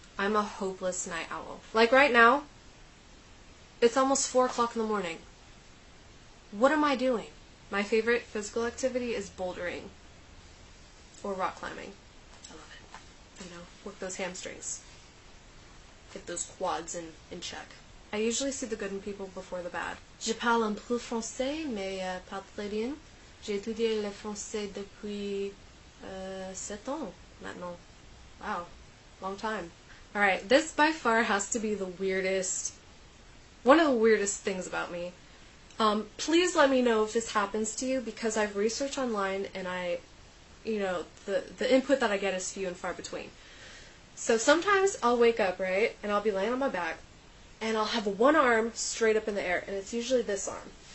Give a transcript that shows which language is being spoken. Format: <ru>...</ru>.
<en>I'm a hopeless night owl. Like right now, it's almost 4 o'clock in the morning. What am I doing? My favorite physical activity is bouldering or rock climbing. I love it. You know, work those hamstrings. Get those quads in check. I usually see the good in people before the bad.</en> <fr>Je parle un peu français, mais pas très bien. J'ai étudié le français depuis 7 ans maintenant.</fr> <en>Wow, long time. Alright, this by far has to be the weirdest, one of the weirdest things about me. Please let me know if this happens to you, because I've researched online and the input that I get is few and far between. So sometimes I'll wake up, right, and I'll be laying on my back, and I'll have one arm straight up in the air, and it's usually this arm.</en>